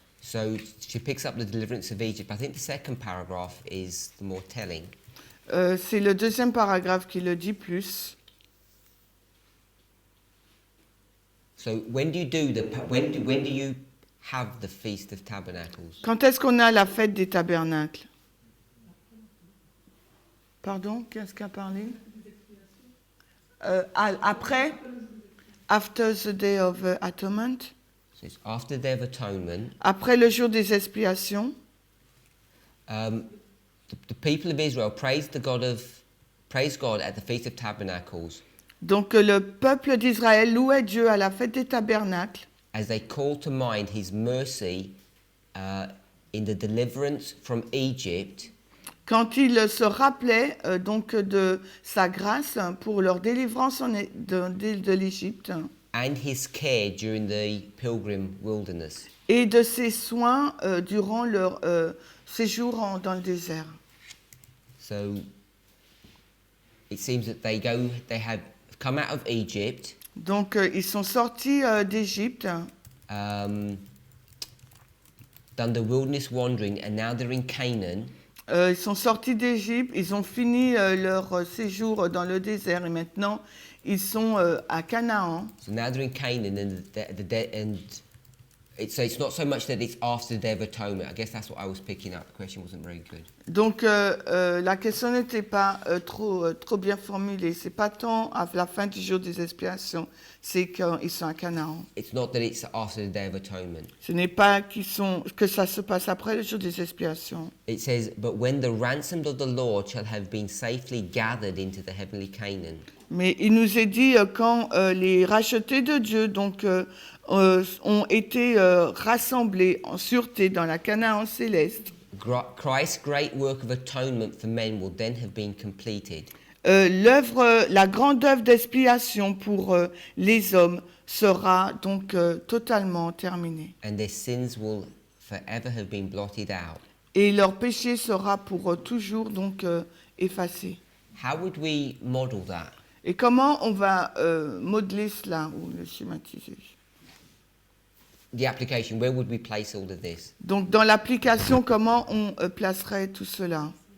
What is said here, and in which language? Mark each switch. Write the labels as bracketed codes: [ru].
[en] So she picks up the deliverance of Egypt. I think the second paragraph is the more telling. [fr] C'est le deuxième paragraphe qui le dit plus. [en] So when do you have the Feast of Tabernacles? [fr] Quand est-ce qu'on a la fête des tabernacles? Pardon, qu'est-ce qu'a parlé? [en] Après, after the Day of Atonement. So it's after the Day of Atonement. [fr] Après le jour des expiations. [en] The people of Israel praised God at the Feast of Tabernacles. [fr] Donc le peuple d'Israël louait Dieu à la fête des tabernacles. [en] As they called to mind his mercy in the deliverance from Egypt. [fr] Quand il se rappelait donc de sa grâce pour leur délivrance de l'Égypte [en] and his care during the pilgrim wilderness. [fr] et de ses soins durant leur séjour dans le désert. [en] So it seems that they have come out of Egypt, [fr] Donc ils sont sortis d'Égypte, [en] done the wilderness wandering, and now they're in Canaan. [fr] ils sont sortis d'Égypte, ils ont fini leur séjour dans le désert et maintenant ils sont à Canaan. [en] So now they're in Canaan, and so it's not so much that it's after the Day of Atonement. I guess that's what I was picking up. The question wasn't very good. [fr] Donc la question n'était pas trop bien formulée. C'est pas tant à la fin du jour des expiations, c'est qu'ils sont à Canaan. [en] It's not that it's after the Day of Atonement. [fr] Ce n'est pas que ça se passe après le jour des expiations. [en] It says, but when the ransomed of the Lord shall have been safely gathered into the heavenly Canaan. [fr] Mais il nous est dit quand les rachetés de Dieu donc ont été rassemblés en sûreté dans la Canaan céleste. [en] Christ's great work of atonement for men will then have been completed. [fr] La grande œuvre d'expiation pour les hommes sera donc totalement terminée. [en] And their sins will forever have been blotted out. [fr] Et leur péché sera pour toujours donc effacé. [en] How would we model that? [fr] Et comment on va modeler cela ou le schématiser? [en] The application, where would we place all of this? [fr] Donc dans l'application, comment on placerait tout cela?